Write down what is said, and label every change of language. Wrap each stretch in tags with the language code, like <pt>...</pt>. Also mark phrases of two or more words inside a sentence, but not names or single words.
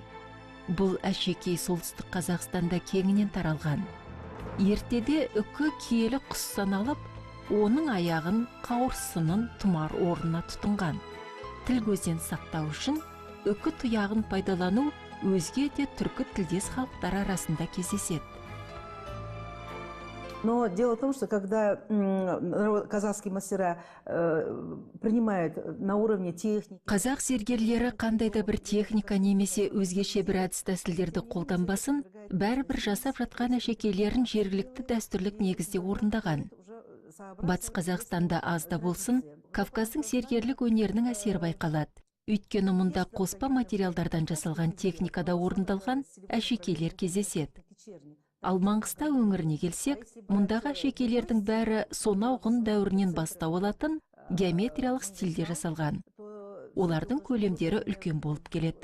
<kk>Бұл әшекей солтүстік Қазақстанда кеңінен таралған. Ертеде үкі киелі құс саналып, оның аяғын қауырсынын тұмар орнына тұтынған. Тіл көзден сақтау үшін үкі тұяғын пайдалану өзге де түркі тілдес халықтар арасында кездеседі.</kk> <ru>Но дело в том, что когда казахские мастера принимают на уровне техники...</ru> <kk>Қазақ зергерлері қандайда бір техника немесе өзгеше бір әдіс тәсілдерді қолданбасын, бәрібір жасап жатқан әшекейлерін жергілікті дәстүрлік негізде орындаған. Батыс Қазақстанда аз да болсын, Кавказдың зергерлік өнерінің әсері байқалады. Өйткені мұнда қоспа материалдардан жасалған техникада орындалған әшекейлер кездеседі. Ал Маңғыстау өңіріне келсек, мұндағы әшекейлердің бәрі сонау ғұн дәуірінен бастау алатын геометриялық стильде жасалған. Олардың көлемдері үлкен болып келеді.</kk>